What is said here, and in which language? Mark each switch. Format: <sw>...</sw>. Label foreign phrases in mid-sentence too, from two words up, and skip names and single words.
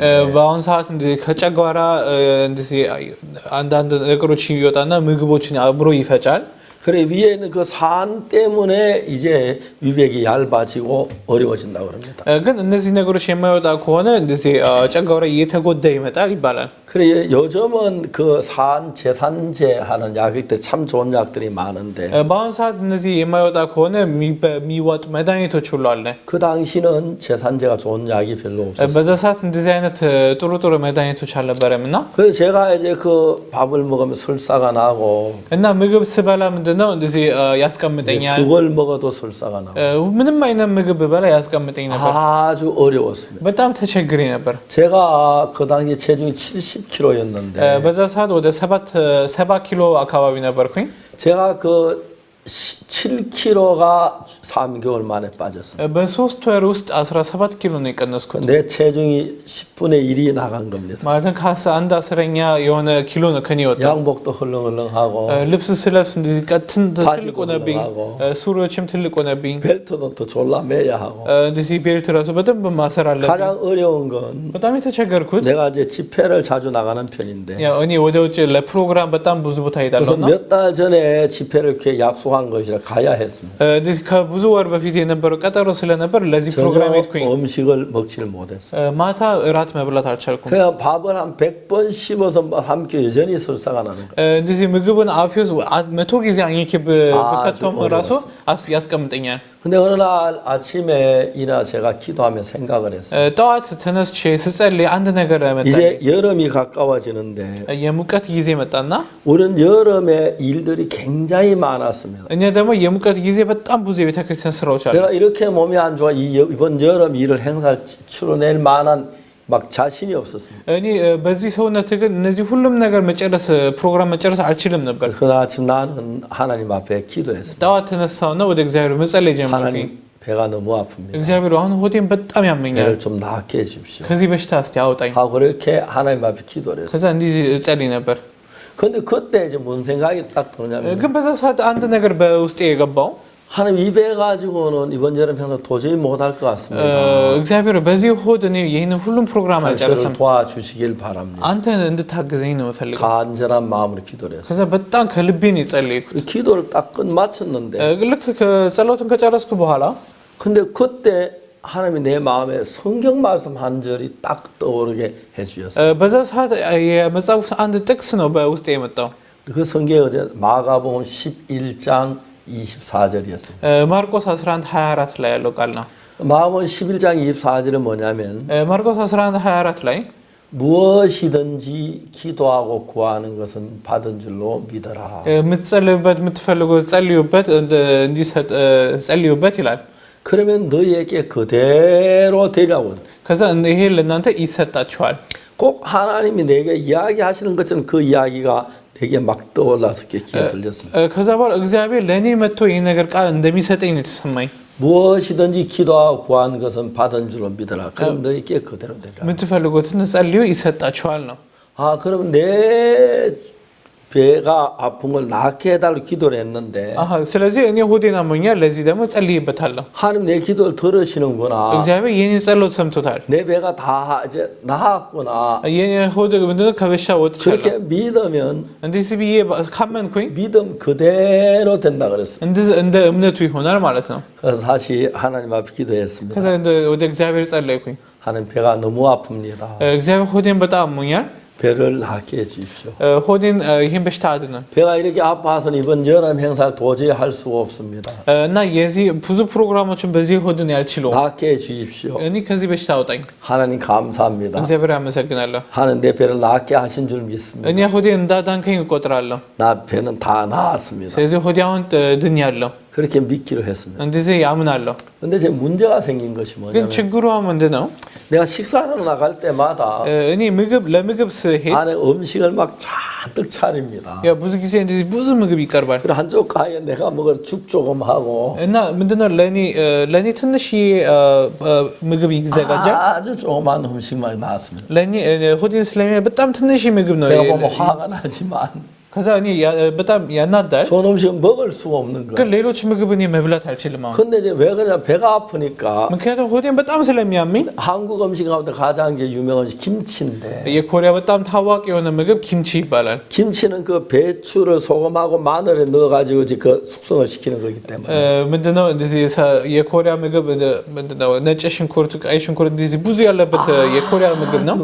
<am>በአሁን ሰዓት እንደዚህ ከጨጓራ እንደዚህ አንዳንድ ነገሮች ይወጣና ምግቦችን አብሮ ይፈጫል</am> <ko>그래 위에 있는 그 산 때문에 이제 위벽이 얇아지고 어려워진다고 그럽니다.</ko> <am>ግን እነዚህ ነገሮች የማይወጣ ከሆነ እንደዚህ ጨጓራ እየተጎዳ ይመጣል ይባላል</am> <ko>그래 요즘은 그 제산제 하는 약일 때 참 좋은 약들이 많은데</ko> <am>በአሁን ሰዓት እነዚህ የማይወጣ ከሆነ የሚወጡ መድኃኒቶች ሁሉ አለ</am> <ko>그 당시는 제산제가 좋은 약이 별로 없었어요.</ko> <am>በዛ ሰዓት እንደዚህ አይነት ጥሩ ጥሩ መድኃኒቶች አልነበረም እና</am> <ko>그래서 제가 이제 그 밥을 먹으면 설사가 나고</ko> <am>እና ምግብ ስበላ ምንድነው እንደዚህ ያስቀምጠኛል</am> <ko>죽을 먹어도 설사가 나고</ko> <am>ምንም አይነት ምግብ ብበላ ያስቀምጠኝ ነበር</am> <ko>아주 어려웠습니다.</ko> <am>በጣም ተቸግሬ ነበር</am> <ko>제가 그 당시 체중이 70kg였는데</ko> <am>በዛ ሰዓት ወደ 7 ኪሎ አካባቢ ነበርኩኝ</am> <ko>제가 그 7kg가 3개월 만에 빠졌어요.</ko> <am>በ3 ወር ውስጥ 17 ኪሎ ነው የቀነስኩት</am> <ko>내 체중이 10분의 1이 나간 겁니다.</ko> <am>ማለትም ከአንድ አስረኛ የሆነ ኪሎ ነው ከኔ ወጣ</am> <ko>양복도 헐렁헐렁하고</ko> <am>ልብስ ስለብስ እንደዚህ ትልቅ ሆነብኝ ሱሪዎችም ትልቅ ሆነብኝ</am> <ko>벨트도 또 졸라 매야 하고</ko> <am>እንደዚህ ቤልት ራሱ በደንብ ማሰር አለብኝ</am> <ko>가장 어려운 건</ko> <am>በጣም የተቸገርኩት</am> <ko>내가 이제 집회를 자주 나가는 편인데</ko> <am>ያው እኔ ወደ ውጭ ለፕሮግራም በጣም ብዙ ቦታ</am> <ko>그래서</ko> <am>ሄዳለሁና</am> <ko>몇 달 전에 집회를 이렇게 약속한 것이라 가야 했습니다.</ko> <am>እንደዚህ ከብዙ ወር በፊት የነበረው ቀጠሮ ስለነበር ለዚህ ፕሮግራም</am> <ko>전혀</ko> <am>ሄድኩኝ</am> <ko>음식을 먹지를 못했어요.</ko> <am>ማታ እራት መብላት አልቻልኩም</am> <ko>그냥 밥을 한 100번 씹어서 삼켜 여전히 설사가 나는 거예요.</ko> <am>እንደዚህ ምግቡን አፌ ውስጥ 100 ጊዜ አኝኬ በከቶም ራሱ ያስቀምጠኛል</am> <ko>근데 어느 날 አ침에 이나 제가 기도하며 생각을 했어요.</ko> <am>ጠዋት ተነስቼ ስጸልይ አንድ ነገር መጣ</am> <ko>이제 여름이 가까워지는데</ko> <am>የሙቀት ጊዜ መጣና</am> <ko>우리는 여름에 일들이 굉장히 많았습니다.</ko> <am>እኛ ደግሞ የሙቀት ጊዜ በጣም ብዙ የቤተክርስቲያን ስራዎች አሉ</am> <ko>내가 이렇게 몸이 안 좋아 이번 여름 일을 행사를 치러낼 만한 막 자신이 없었습니다.</ko> <am>እኔ በዚህ ሰውነት ግን እነዚህ ሁሉም ነገር መጨረስ ፕሮግራም መጨረስ አልችልም ነበር</am> <ko>그날 아침 나는 하나님 앞에 기도했습니다.</ko> <am>ጠዋት ተነሳውና ወደ እግዚአብሔር መጸለይ ጀመርኩኝ</am> <ko>하나님 배가 너무 아픕니다.</ko> <am>እግዚአብሔር አሁን ሆዴን በጣም ያመኛል</am> <ko>배를 좀 낫게 해주십시오.</ko> <am>ከዚህ በሽታ እስቲ አውጣኝ</am> <ko>하고 그렇게 하나님 앞에 기도를 했어요.</ko> <am>ከዛ እንዲህ እጸልይ ነበር</am> <ko>근데 그때 이제 뭔 생각이 딱 드냐면</ko> <am>ግን በዛ ሰዓት አንድ ነገር በውስጤ የገባው</am> <ko>하나님 이 배 가지고는 이번 여름 행사 도저히 못할 것 같습니다.</ko> <am>እግዚአብሔር በዚህ ሆድ እኔ ይህንን ሁሉም ፕሮግራም</am> <ko>저를</ko> <am>አልጨረስም።</am> <ko>도와주시길 바랍니다.</ko> <am>አንተን እንድታግዘኝ ነው የምፈልገው።</am> <ko>간절한 마음으로 기도를 했어요.</ko> <am>ከዛ በጣም ከልቤ ነው የጸለይኩት።</am> <ko>기도를 딱 끝마쳤는데</ko> <am>ልክ ጸሎትን ከጨረስኩ በኋላ</am> <ko>근데 그때 하나님이 내 마음에 성경 말씀 한 절이 딱 떠오르게 해주셨어요.</ko> <am>በዛ ሰዓት የመጽሐፍ አንድ ጥቅስ ነው በውስጤ የመጣው።</am> <ko>그 성경이 어제 마가복음 11장 24절이었어요.</ko> <am>ማርቆስ 11:24 ላይ ያለው ቃል ነው።</am> <ko>마가복음 11장 24절은 뭐냐면</ko> <am>ማርቆስ 11:24 ላይ</am> <ko>무엇이든지 기도하고 구하는 것은 받은 줄로 믿어라.</ko> <am>የምትጸልዩበት የምትፈልጉት ጸልዩበት እንዲሰጥ ጸልዩበት ይላል።</am> <ko>그러면 너희에게 그대로 되리라고.</ko> <am>ከዛ ይሄ ለእናንተ ይሰጣችኋል።</am> <ko>꼭 하나님이 내게 이야기하시는 것처럼 그 이야기가 내게 막 떠올라서 귀에 들렸습니다.</ko> <am>ከዛ በኋላ እግዚአብሔር ለእኔ መጥቶ ይህ ነገር ቃል እንደሚሰጠኝ ነው የተሰማኝ።</am> <ko>무엇이든지 기도하고 구하는 것은 받은 줄로 믿어라. 그럼 너희에게 그대로 되리라.</ko> <am>የምትፈልጉትን ጸልዩ ይሰጣችኋል ነው።</am> <ko>아, 그럼 내 배가 아픈 걸 낫게 해달라고 기도를 했는데</ko> <am>ስለዚህ እኔ ሆዴን አሞኛል፣ ለዚህ ደግሞ ጸልይበታለሁ።</am> <ko>하나님 내 기도를 들으시는구나.</ko> <am>እግዚአብሔር የኔን ጸሎት ሰምቶታል።</am> <ko>내 배가 다 이제 나았구나.</ko> <am>የኔ ሆድ ምንድነው ከበሽታ ወጥቻለሁ።</am> <ko>그렇게 믿으면</ko> <am>እንደዚህ ብዬ ካመንኩኝ</am> <ko>믿음 그대로 된다 그랬어요.</ko> <am>እንደ እምነቱ ይሆናል ማለት ነው።</am> <ko>그래서 다시 하나님 앞에 기도했습니다.</ko> <am>ከዛ ወደ እግዚአብሔር ጸለይኩኝ።</am> <ko>하나님 배가 너무 아픕니다.</ko> <am>እግዚአብሔር ሆዴን በጣም አሞኛል፣</am> <ko>배를 낫게 해주십시오.</ko> <am>ሆዴን ይህን በሽታ አድነን።</am> <ko>배가 이렇게 아파서는 이번 여름 행사를 도저히 할 수가 없습니다.</ko> <am>እና የዚህ ብዙ ፕሮግራሞችን በዚህ ሆድን ያልችለው</am> <ko>낫게 해주십시오.</ko> <am>እኔ ከዚህ በሽታ አውጣኝ።</am> <ko>하나님 감사합니다.</ko> <am>እግዚአብሔር አመሰግናለሁ።</am> <ko>하나님 내 배를 낫게 하신 줄 믿습니다.</ko> <am>እኔ ሆዴን እንዳዳንከኝ እቆጥራለሁ።</am> <ko>나 배는 다 나았습니다.</ko> <am>ስለዚህ ሆዴ አሁን ድኛለሁ።</am> <ko>그렇게 믿기로 했습니다.</ko> <am>እንደዚህ ያምናለሁ።</am> <ko>근데 제 문제가 생긴 것이</ko> <am>ግን</am> <ko>뭐냐면</ko> <am>ችግሩ ምንድን ነው?</am> <ko>내가 식사하러 나갈 때마다</ko> <am>እኔ ለምግብ ስሄድ</am> <ko>안에 음식을 막 잔뜩 차립니다.</ko> <am>ብዙ ጊዜ እንደዚህ ብዙ ምግብ ይቀርባል</am> <ko>그리고 한쪽 가에 내가 먹을 죽 조금 하고</ko> <am>እና ምንድነው ለእኔ ትንሽዬ ምግብ ይዘጋጃል።</am> <ko>아주 조그만 음식만 나왔습니다.</ko> <am>ለእኔ ሆዴን ስለሚያ በጣም ትንሽ ምግብ ነው።</am> <ko>내가 보면 화가 나지만</ko> <am>ከዛ እኔ በጣም ያናዳል።</am> <ko>좋은 음식은 먹을 수가 없는</ko> <am>ግን</am> <ko>거예요.</ko> <am>ሌሎች ምግብ እኔ መብላት አልችልም አሁን።</am> <ko>근데 이제 왜 그러냐 배가 아프니까</ko> <am>ምክንያቱም ሆዴን በጣም ስለሚያመኝ</am> <ko>한국 음식 가운데 가장 이제 유명한 것이 김치인데</ko> <am>የኮሪያ በጣም ታዋቂ የሆነ ምግብ ኪምቺ ይባላል።</am> <ko>김치는 그 배추를 소금하고 마늘에 넣어가지고 이제 그 숙성을 시키는 거기 때문에</ko> <am>ምንድነው እንደዚህ የኮሪያ ምግብ ምንድነው ነጭ ሽንኩርት፣ ቀይ ሽንኩርት እንደዚህ ብዙ ያለበት የኮሪያ ምግብ ነው።</am>